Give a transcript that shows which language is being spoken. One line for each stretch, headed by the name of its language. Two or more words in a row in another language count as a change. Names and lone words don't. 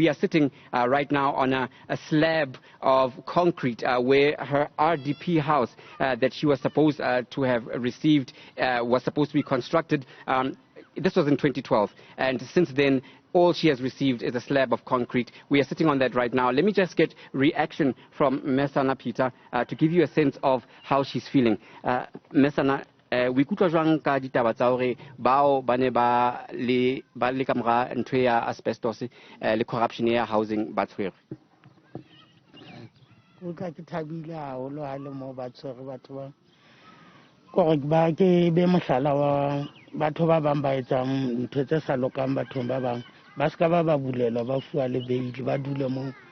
English: We are sitting right now on a slab of concrete where her RDP house that she was supposed to have received was supposed to be constructed. This was in 2012, and since then all she has received is a slab of concrete. We are sitting on that right now. Let me just get reaction from Mesana Peter to give you a sense of how she's feeling.
Southern Sotho: Mesana, we ikutlwa jwang ka ditaba tsa hore bao ba ne ba le ka mora ntwe ya asbestos le corruption ya housing ba tshwere? Utlwa ke thabile haholo ha le mo ba tshwere batho ba gore ba ke be mohlala wa batho ba bang ba etsang ntho tse sa lokang bathong ba bang, ba ska ba bulelwa ba fuwa le beili ba dule mo.